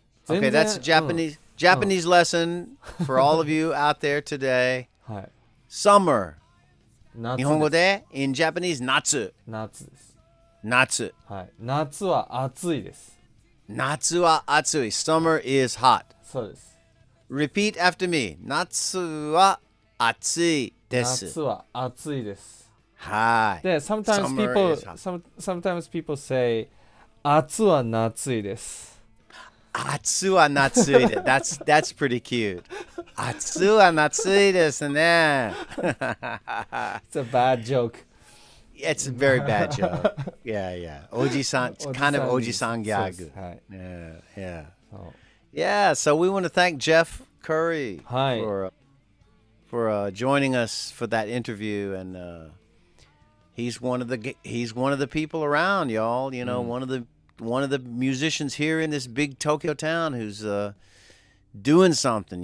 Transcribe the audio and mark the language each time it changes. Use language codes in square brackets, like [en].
[en] Okay, that's Japanese lesson for all of you out there today. [ja] はい。 [en] Summer. [ja] 夏日本語で [en] in Japanese [ja] 夏。夏です。夏。はい。夏は暑いです。夏は暑い。 [en] Summer is hot. [ja] そうです。 [en] Repeat after me. [ja] 夏は暑いです。夏は暑いです。はい。 [en] で、sometimes Summer people is hot. sometimes people say [ja] 暑は夏いです。暑は夏いで。 [en] That's pretty cute. [ja] 暑は夏いですね。 [en] It's a bad joke. It's a very bad joke. Yeah, yeah. おじさん, it's kind of [ja] おじさんギャグ。はい。 [en] Yeah, yeah. [ja] そう [en] Yeah, so we want to thank Jeff Curry [ja] はい [en] for joining us for that interview, and he's one of the people around, y'all. You know, one of the musicians here in this big Tokyo town who's doing something.